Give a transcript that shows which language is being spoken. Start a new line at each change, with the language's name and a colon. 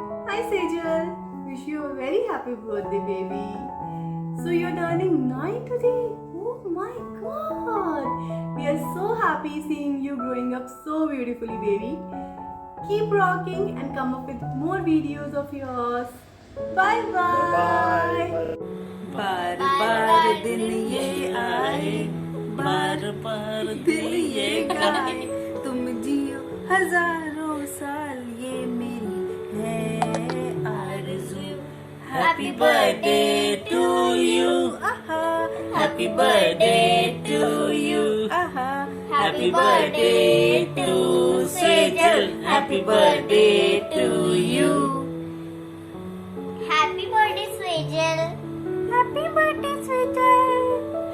English: Hi Sejal, wish you a very happy birthday, baby. So you're turning 9 today. Oh my god. We are so happy seeing you growing up so beautifully, baby. Keep rocking and come up with more videos of yours. Bye bye.
Hindi: बार बार दिन ये आए, बार बार दिल ये गाए, तुम जियो हजारों साल, ये मेरी है आरज़ू.
English: Happy birthday to you, happy birthday to you, happy birthday to Sejal, happy birthday to you. Happy birthday, Swajal. Happy birthday, Swajal.